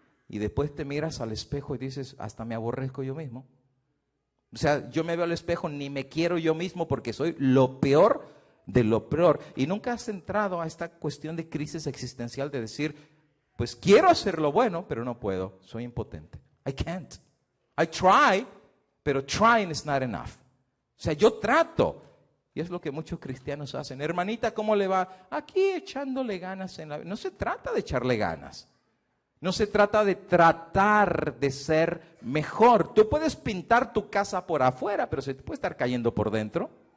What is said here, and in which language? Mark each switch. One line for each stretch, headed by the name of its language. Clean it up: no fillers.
Spanish: Y después te miras al espejo y dices, hasta me aborrezco yo mismo. O sea, yo me veo al espejo, ni me quiero yo mismo porque soy lo peor de lo peor. Y nunca has entrado a esta cuestión de crisis existencial de decir, pues quiero hacer lo bueno, pero no puedo, soy impotente.
English: I can't. I try,
Spanish: pero
English: trying is not enough.
Spanish: O sea, yo trato. Y es lo que muchos cristianos hacen. Hermanita, ¿cómo le va? Aquí echándole ganas en la vida. No se trata de echarle ganas. No se trata de tratar de ser mejor. Tú puedes pintar tu casa por afuera, pero se te puede estar cayendo por dentro.